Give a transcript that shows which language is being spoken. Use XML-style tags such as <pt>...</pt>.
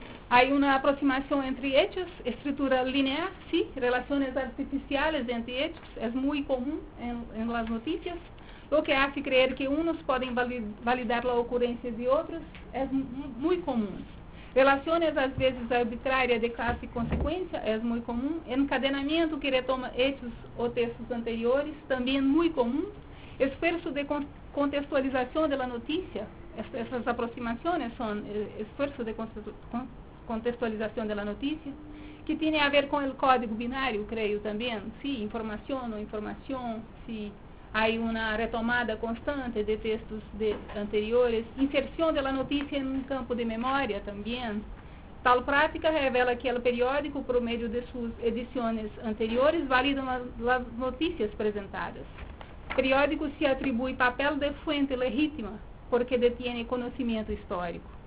<es>Hay una aproximación entre hechos, estructura lineal, sí, relaciones artificiales entre hechos, es muy común en las noticias, lo que hace creer que unos pueden validar la ocurrencia de otros, es muy común.</es> <pt>Relaciones, às vezes, arbitrárias de classe e consequência, é muito comum. Encadenamento que retoma hechos ou textos anteriores, também muito comum. Esforço de contextualização da notícia, essas aproximações são esforço de contextualização da notícia, que tem a ver com o código binário, creio, também, sim, informação ou informação, sim,</pt> <es>hay una retomada constante de textos de anteriores, inserción de la noticia en un campo de memoria también. Tal práctica revela que el periódico, por medio de sus ediciones anteriores, valida las noticias presentadas. El periódico se atribuye papel de fuente legítima porque detiene conocimiento histórico.</es>